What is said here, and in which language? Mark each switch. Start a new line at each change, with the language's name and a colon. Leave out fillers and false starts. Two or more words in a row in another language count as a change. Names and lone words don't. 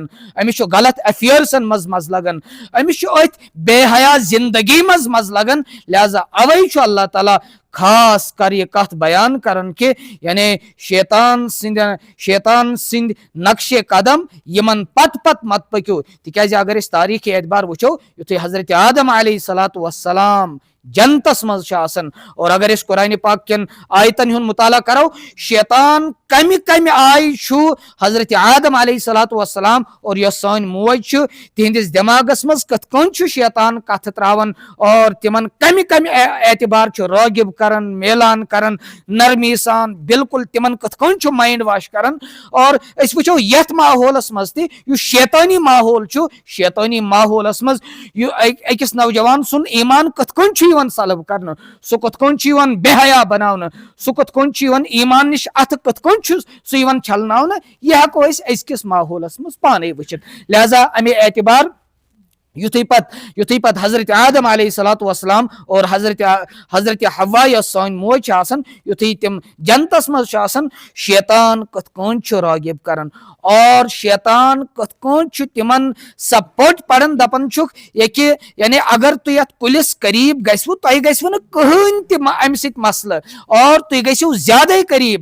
Kashmiri: أمِس چھُ غلط افیئرسن مز مزٕ لگان. أمِس چھُ أتھۍ بے حیا زندگی مز مزٕ لگان. لہذا اوے چھُ اللہ تعالیٰ خاص کر یہ کت بیان کرن کہ یعنی شیطان سند نقش قدم یمن پت پت مت پکیو. تکیازِ اگر اس تاریخ اعتبار وچھو یتھے حضرت آدم علیہ الصلوۃ والسلام جنتس مز آسان اور اگر اس قرآن پاک کن آیتن ہن مطالعہ کرو شیطان کمہ آئی چھُ حضرت آدم علیہ الصلوۃ والسلام اور یس سٲنۍ موج چھِ تہندس دماغس مز کتھ کٔنۍ چھُ شیطان کتھ تراون اور تمن کمہ اعتبار چھُ راغب کران میلان کران نرمی سان بالکل تمن کتھ کٔنۍ چھُ
English: mind wash
Kashmiri: کران. اور اس وچھو یتھ ماحولس مز تہ یُس شیطانی ماحول چھُ شیطانی ماحولس مز أکِس نوجوان سُنٛد ایمان کتھ کٔنۍ چھُ یوان سلب کرنہٕ سُہ کتھ کٔنۍ چھُ یوان بے حیا بناونہٕ سُہ کتھ کٔنۍ چھُ یوان ایمان نش اتھ کتھ کٔنۍ چھُ سُہ یوان چھلناونہٕ یہ ہیکو أسۍ أزکِس ماحولس مز پانے وٕچھِتھ. لہذا امہِ اعتبار یُتھُے پتہٕ حضرت آدم علیہ الصلوۃ والسلام اور حضرت حوا یۄس سٲنۍ موج چھِ آسان یُتھُے تِم جنتس مز چھِ آسان شیطان کتھ کٔنۍ چھُ راغب کران اور شیطان کتھ کٔنۍ چھُ تمن سۄ پٔٹ پران دپان چھُکھ ییٚکہِ یعنی اگر تُہۍ یتھ کُلِس قریب گژھوٕ تۄہہِ گژھوٕ نہٕ کٕہٕنۍ تہِ امہِ سۭتۍ مسلہٕ اور تُہۍ گژھِو زیادے قریب.